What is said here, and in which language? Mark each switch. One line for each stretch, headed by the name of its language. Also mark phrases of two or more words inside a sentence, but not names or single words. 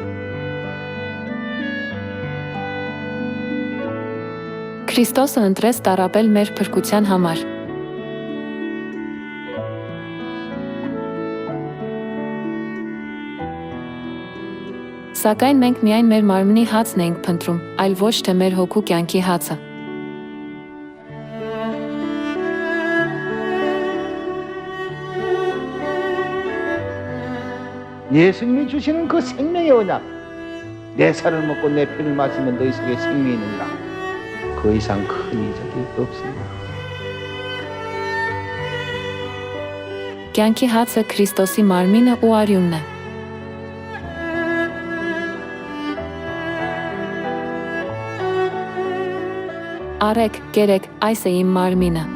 Armenian: Քրիստոսը ընտրեց տառապել մեր փրկության համար։ Սակայն մենք միայն մեր մարմնի հացն էինք փնտրում, այլ ոչ թե մեր հոգու կյանքի հացը։
Korean: 예수님이 주시는 그 생명의 언약, 내 살을 먹고 내 피를 마시면 너희 속에 생명이 있느니라. 그 이상 큰 이적이 없습니다.
Armenian: Կյանքի հացը Քրիստոսի մարմինը ու արյունն է։ Արեք, կերեք, այս է իմ մարմինը։